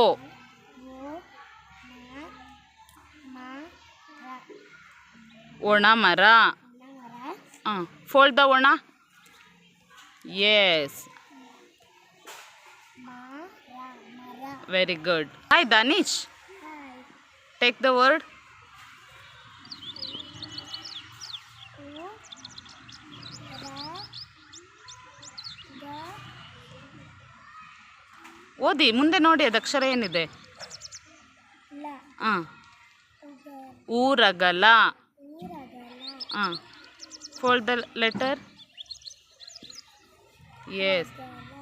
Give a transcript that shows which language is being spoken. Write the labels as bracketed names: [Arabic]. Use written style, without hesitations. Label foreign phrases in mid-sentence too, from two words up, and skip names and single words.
[Kannada] Wo. Ma. Ra. ಒಣ ಮರ. Namara. [English] fold the ಒಣ. ಎಸ್. [Kannada] Mara. [English] very good. hi Danish. Hi. take the word. [Kannada] U. Ra. Ga. ಓದಿ, ಮುಂದೆ ನೋಡಿ ಅದು ಅಕ್ಷರ ಏನಿದೆ. La. Ugar. ಊರಗಲ. Uragala. [English] fold the letter. ಎಸ್. [Kannada] Gala.